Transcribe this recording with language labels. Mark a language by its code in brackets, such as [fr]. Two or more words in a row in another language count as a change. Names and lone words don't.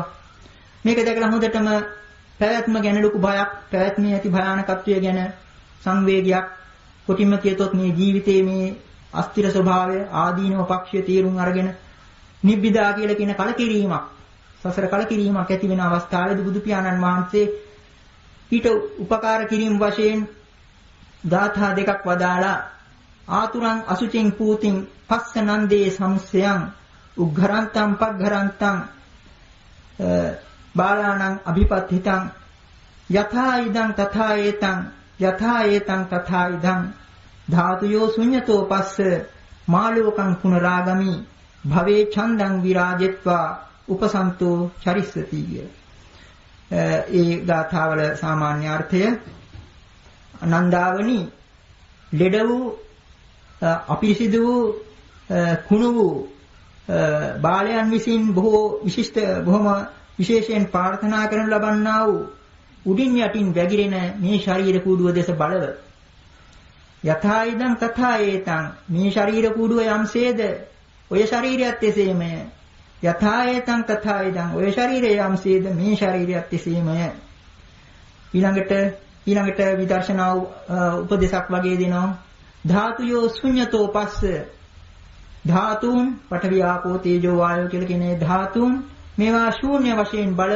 [si] මේක දැකලා හොඳටම පැවැත්ම ගැන ලොකු බයක්, පැවැත්මේ ඇති භයානකත්වය ගැන සංවේගයක්, කොටින්ම කියතොත් මේ ජීවිතයේ මේ අස්තිර ස්වභාවය ආදීනව පක්ෂය තීරුම් අරගෙන නිබ්බිදා කියලා කියන කලකිරීමක්, සසර කලකිරීමක් ඇති වෙන අවස්ථාවේදී බුදු පියාණන් වහන්සේ ඊට උපකාර කිරීම වශයෙන් ගාථා දෙකක් වදාලා [pi] ආතුරං අසුචින් පූතින් පස්සනන්දේ සම්සයං උග්ඝරන්තං පග්ඝරන්තං බාලාණං අභිපත්හිතං යථා ඉදං තථා ඒතං යථා ඒතං තථා ඉදං ධාතුයෝ ශුඤ්ඤතෝ පස්ස මාලෝකං පුනරාගමි භවේ ඡන්දං විරාජෙත්වා උපසන්තෝ චරිස්සති. [si] ඒ ගාථාවල සාමාන්‍ය අර්ථය නන්දාවනි ලෙඩ වූ අපිරිසිදු වූ කුණු වූ බාලයන් විසින් බොහොම විශේෂයෙන් ප්‍රාර්ථනා කරනු ලබන්නා වූ උඩින් යටින් වැగిරෙන මේ ශරීර කූඩුව දෙස බලව [pi] යථා ඉදං තථා ඒතං [si] මේ ශරීර කූඩුව යම්සේද ඔය ශරීරයත් එසේමය [pi] යථා ඒතං තථා ඉදං [si] ඔය ශරීරය යම්සේද මේ ශරීරයත් එසේමය. ඊළඟට විදර්ශනා උපදේශක් වගේ දෙනවා. [pi] ධාතුයෝ ශුඤ්ඤතෝ පස්ස [si] ධාතුන් [pi] පඨවි ආපෝ තේජෝ වායෝ [si] කියලා කියන ධාතුන් මේවා ශූන්‍ය වශයෙන් බලව.